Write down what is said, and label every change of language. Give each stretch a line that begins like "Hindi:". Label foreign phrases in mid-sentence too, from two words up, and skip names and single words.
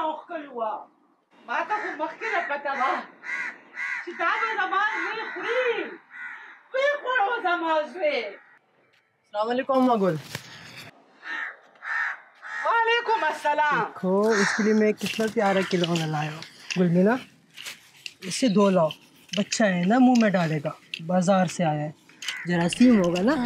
Pashto: کلوا ما ته خو مخکې نه پته وه چې دا به زما زوی خوري ویې خوړو زما زوی.
Urdu: السلام علیکم اماں گل. وعلیکم السلام. دیکھو اس کے لیے میں کتنا پیارا کھلونا لایا ہوں گلمینہ، اسے دھو لاؤ، بچہ ہے نا منہ میں ڈالے گا، بازار سے آیا ہے، جراثیم ہوگا نا.